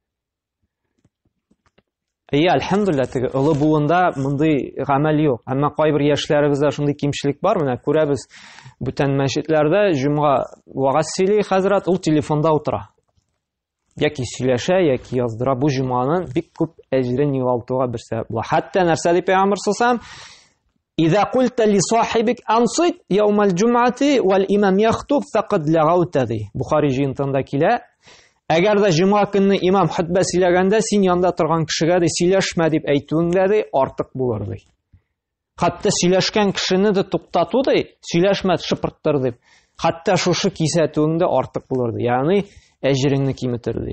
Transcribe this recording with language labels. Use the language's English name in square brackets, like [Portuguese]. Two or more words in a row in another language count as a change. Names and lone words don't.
[Tatar] Әлхәмдүлилләх, теге олы буында мондый гамәл юк. Әмма кайбер яшьләребездә шундый кимчелек бар. Менә күрәбез, бүтән мәчетләрдә җумга вагаз сөйли хәзрәт, ул телефонда утыра. Яки сөйләшә, яки яздыра. Бу җуманың бик күп әҗрен югалтуга бер сәбәп була. Хәтта нәрсә дип Пәйгамбәр саллаллаһу [Arabic] إذا قلت لصاحبك أنصت يوم الجمعة والإمام يخطب فقد لغوت ذي. [Tatar] Бухари җыентында килә. Әгәр дә җума көнне имам хутба сөйләгәндә син янда торган кешегә дә сөйләшмә дип әйтүеңдә дә артык булыр ди. Хәтта сөйләшкән кешене дә туктату ди, сөйләшмә, шыпырттыр дип. Хәтта шушы кисәтүеңдә артык булыр ди. Ягъни әҗреңне киметер ди.